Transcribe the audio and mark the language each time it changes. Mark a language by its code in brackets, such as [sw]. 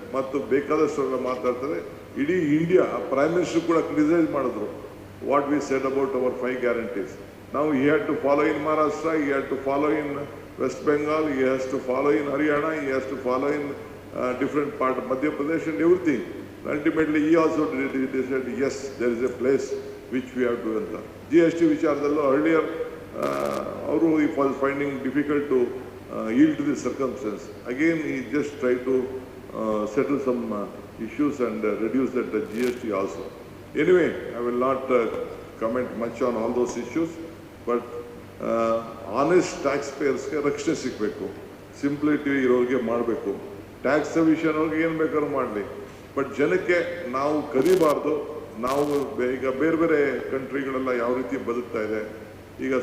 [kn] ಮತ್ತು ಬೇಕಾದಷ್ಟು ಮಾತಾಡ್ತಾರೆ. ಇಡೀ ಇಂಡಿಯಾ ಪ್ರೈಮ್ ಮಿನಿಸ್ಟರ್ ಕೂಡ ಕ್ರಿಟಿಸೈಸ್ ಮಾಡಿದ್ರು [en] What we said about our 5 guarantees. Now he had to follow in Maharashtra, he had to follow in West Bengal, he has to follow in Haryana, he has to follow in different part of Madhya Pradesh and everything. Ultimately he also said yes, there is a place which we have to enter. [kn] GST ವಿಚಾರದಲ್ಲೂ [en] earlier [kn] ಅವರು [en] he was finding difficult to yield to the circumstance. Again he just tried to settle some issues and reduce that GST also. Anyway, I will not comment much on all those issues. [kn] But honest tax ಪೇಯರ್ಸ್ಗೆ ರಕ್ಷಣೆ ಸಿಗಬೇಕು, ಸಿಂಪ್ಲಿಟಿ ಇರೋರಿಗೆ ಮಾಡಬೇಕು. Tax ವಿಷಯನವ್ರಿಗೆ ಏನು ಬೇಕಾದ್ರೂ ಮಾಡಲಿ, but ಜನಕ್ಕೆ ನಾವು ಕದಿಬಾರ್ದು. ನಾವು ಈಗ ಬೇರೆ ಬೇರೆ ಕಂಟ್ರಿಗಳೆಲ್ಲ ಯಾವ ರೀತಿ ಬದುಕ್ತಾ ಇದೆ ಈಗ.